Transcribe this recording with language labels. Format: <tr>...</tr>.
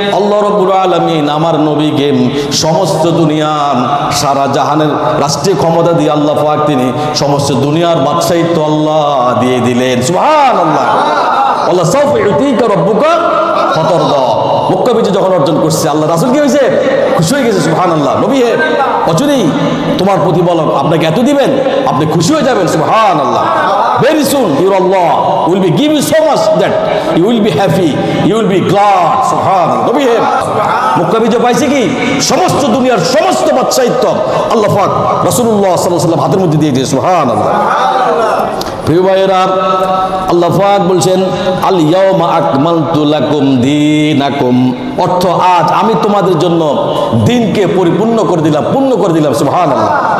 <bn>আল্লাহ রাব্বুল আলামিন আমার নবীকে সমস্ত দুনিয়ার সারা জাহানের রাষ্ট্রীয় ক্ষমতা দিয়ে আল্লাহ পাক তিনি সমস্ত দুনিয়ার বাদশাহিত্ব আল্লাহ দিয়ে দিলেন। সুবহানাল্লাহ।</bn> <ar>আল্লাহ সাউফা ইউতিকা রাব্বুকা ফাতারদা।</ar> <bn>মক্কা বিজয় যখন অর্জন করছে আল্লাহ রাসূল কি হয়েছে? খুশি হয়ে গেছে। সুবহানাল্লাহ। নবী হে অচিরেই তোমার প্রতিফলন আপনাকে এত দিবেন, আপনি খুশি হয়ে যাবেন। সুবহানাল্লাহ।</bn> <en>Very soon your Allah will be give you so much that you will be happy, you will be glad.</en> <bn>Subhanallah. নবী হে মক্কা বিজয় পাইছে কি? সমস্ত দুনিয়ার সমস্ত বাদশাহিত্ব আল্লাহ পাক রাসূলুল্লাহ সাল্লাল্লাহু আলাইহি ওয়াসাল্লাম হাতের মধ্যে দিয়ে দিয়েছে। সুবহানাল্লাহ। প্রিয় ভাইয়েরা, আল্লাহ পাক বলছেন</bn> <ar>আল ইয়াউমা আকমালতু লাকুম দীনাকুম,</ar> <bn>অর্থ আজ আমি তোমাদের জন্য দিনকে পরিপূর্ণ করে দিলাম, পূর্ণ করে দিলাম। সুবহানাল্লাহ।</bn>